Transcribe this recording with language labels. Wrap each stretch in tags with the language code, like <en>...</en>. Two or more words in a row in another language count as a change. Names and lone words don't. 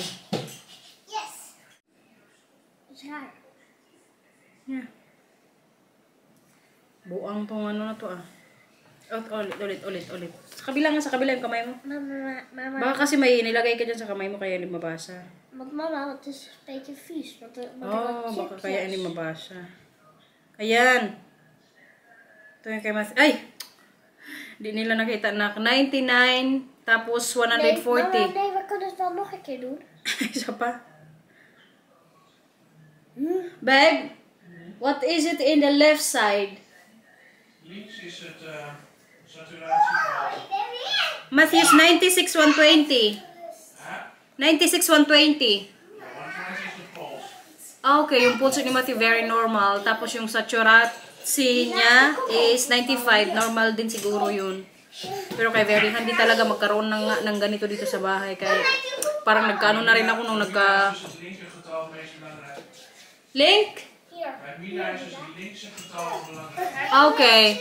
<en>Yes. Ja.</en> <tl>Yeah. Buang tong na to Ulit. Sa kabila yung kamay mo. Mama. Baka kasi may nilagay ka dyan sa kamay mo kaya hindi mabasa.</tl> <nl>Want mama, het is een beetje vies.</nl> <tl>Baka kaya hindi mabasa. Ayan. Ito yung kay Mas. Ay! Di nila nakita na 99 tapos 140.</tl> <nl>Nee, we kunnen het wel nog een keer doen.</nl> <tl>Isa pa.</tl> <en>Babe, what is it in the left side?</en> <nl>Links is het saturatiegehalte.</nl> <en>Matthews 96-120. 96-120.</en> <nl>Ja, 120 is de pols.</nl> <tl>Okay, yung pulse ni Matthew</tl> <en>very normal.</en> <tl>Tapos yung saturacy niya is 95. Normal din siguro yun. Pero kay very hindi talaga magkaroon ng ganito dito sa bahay. Kaya parang nagkaano na rin ako nung nagka...</tl> <en>Link? Okay.</en>